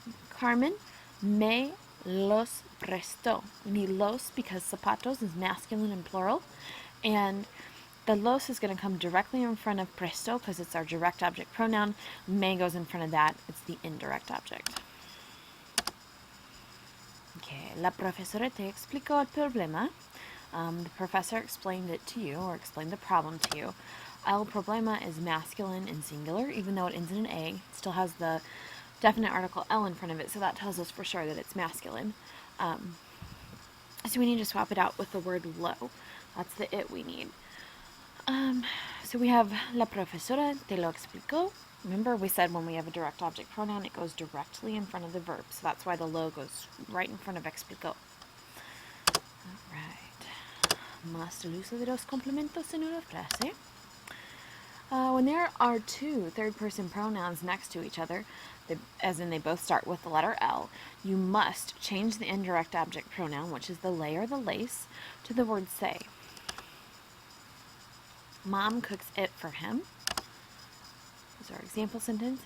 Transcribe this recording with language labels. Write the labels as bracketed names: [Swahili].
[Spanish] Carmen me los prestó. [English] We need los because zapatos is masculine and plural. And the los is going to come directly in front of presto because it's our direct object pronoun. Me goes in front of that. It's the indirect object. [Spanish] Okay, la profesora te explicó el problema. [English] The professor explained it to you, or explained the problem to you. El problema is masculine and singular, even though it ends in an A. It still has the definite article el in front of it, so that tells us for sure that it's masculine. So we need to swap it out with the word lo. That's the it we need. [Spanish] So we have la profesora te lo explicó. [English] Remember, we said when we have a direct object pronoun, it goes directly in front of the verb. So that's why the lo goes right in front of explicó. Alright. [Spanish] Más el uso de los complementos en una frase. [English] When there are two third-person pronouns next to each other, as in they both start with the letter L, you must change the indirect object pronoun, which is the lay or the lace, to the word say. Mom cooks it for him. This is our example sentence.